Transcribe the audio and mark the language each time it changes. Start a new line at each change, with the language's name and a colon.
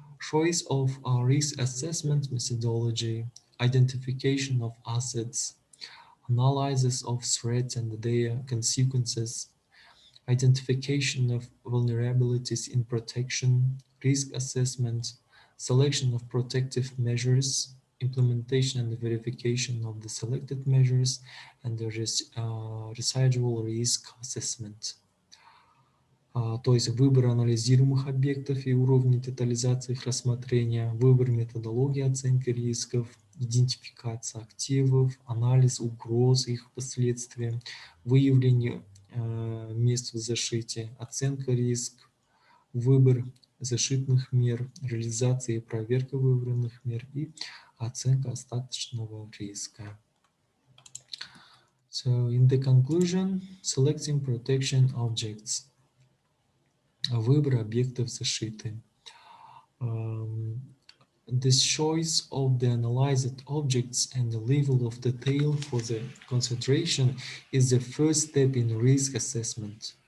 English: Choice of a risk assessment methodology, identification of assets, analysis of threats and their consequences, identification of vulnerabilities in protection, risk assessment, selection of protective measures, implementation and verification of the selected measures, and the residual risk assessment.
Russian: То есть выбор анализируемых объектов и уровни детализации их рассмотрения, выбор методологии оценки рисков, идентификация активов, анализ угроз и их последствий, выявление мест в защите, оценка риск, выбор защитных мер, реализация и проверка выбранных мер и оценка остаточного риска.
English: So in the conclusion, selecting protection objects.
Russian: Выбор объектов защиты.
English: The choice of the analyzed objects and the level of detail for the consideration is the first step in risk assessment.